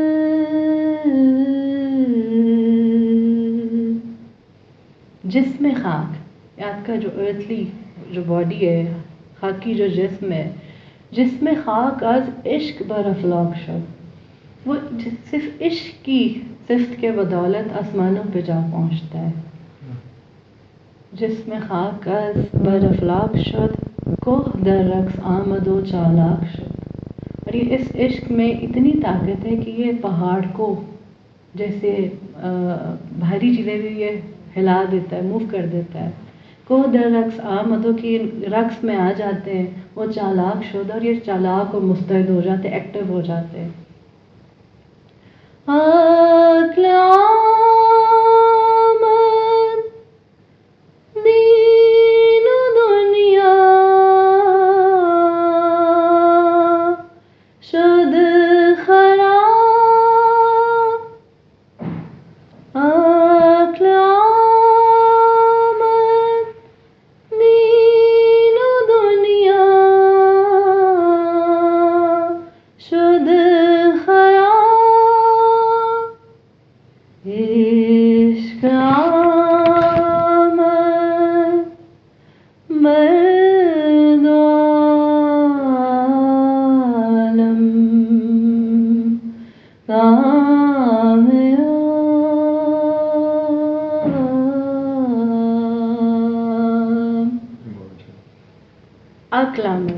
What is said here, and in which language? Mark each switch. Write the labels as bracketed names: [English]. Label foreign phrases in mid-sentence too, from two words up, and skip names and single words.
[Persian] جسم خاک، [Urdu] آپ کا جو ارتھلی جو باڈی ہے، خاکی جو جسم ہے، [Persian] جسم خاک از عشق بر افلاک شد، [Urdu] وہ صرف عشق کی صفت کے بدولت آسمانوں پہ جا پہنچتا ہے. [Persian] جسم خاک از بر افلاک شد، کوہ در رقص آمد و چالاک شد. [Urdu] اور یہ اس عشق میں اتنی طاقت ہے کہ یہ پہاڑ کو جیسے بھاری چیزیں بھی یہ ہلا دیتا ہے، موو کر دیتا ہے. [Persian] کوہ در رقص آمد و [Urdu] کی رقص میں آ جاتے ہیں، وہ [Persian] چالاک شد، [Urdu] اور یہ چالاک اور مستعد ہو جاتے، ایکٹیو ہو جاتے ہیں. [Persian] عقل آمد دین و دنیا شد خراب، عقل آمد دین و دنیا شد خراب، عشق آمد مرد عالم کامیاب. عقل آمد.